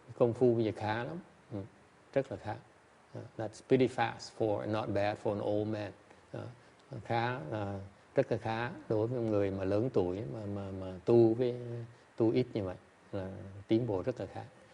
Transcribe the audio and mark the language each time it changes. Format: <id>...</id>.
<vi>Công phu bây giờ khá lắm, rất là khá.</vi> <en>That's pretty fast not bad for an old man.</en> <vi>Khá, rất là khá đối với người mà lớn tuổi mà tu ít như vậy, là tiến bộ rất là khá.</vi>